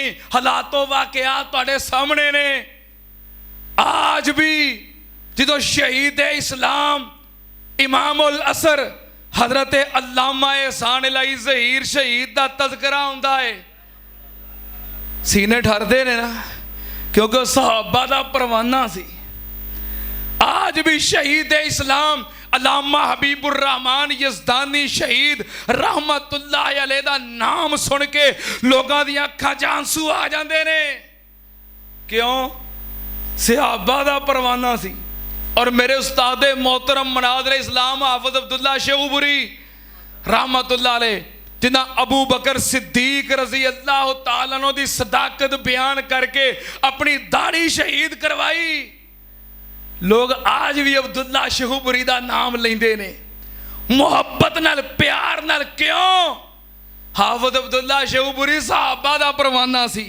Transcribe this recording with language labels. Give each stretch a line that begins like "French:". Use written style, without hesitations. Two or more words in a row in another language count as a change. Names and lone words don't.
Punjabi: حالاتوں واقعات تہاڈے سامنے نے۔ اج بھی جو شہیدِ اسلام امام العصر حضرت علامہ احسان الٰہی ظہیر شہید کا تذکرہ ہندا ہے، سینے ٹھردے نے نا، کیونکہ صحابہ کا پروانہ سی. اج بھی شہیدِ اسلام علامہ حبیب الرحمن یزدانی شہید
Arabic: رحمة الله عليه
Punjabi: دا نام سن کے لوگوں دی اکھاں چ آنسو آ جاتے نے. क्यों? صحابہ دا پروانہ سی. اور میرے استاد محترم مناظرِ اسلام حافظ عبداللہ شیخوپوری
Arabic: رحمة الله عليه,
Punjabi: جنہاں ابو بکر صدیق
Arabic: رضي الله تعالى عنه
Punjabi: دی صداقت بیان کر کے اپنی داڑھی شہید کروائی. لوگ اج بھی عبداللہ شیخوپوری دا نام لیندے نے محبت نال، پیار نال. क्यों? حافظ عبداللہ شیخوپوری صحابہ دا پروانہ سی.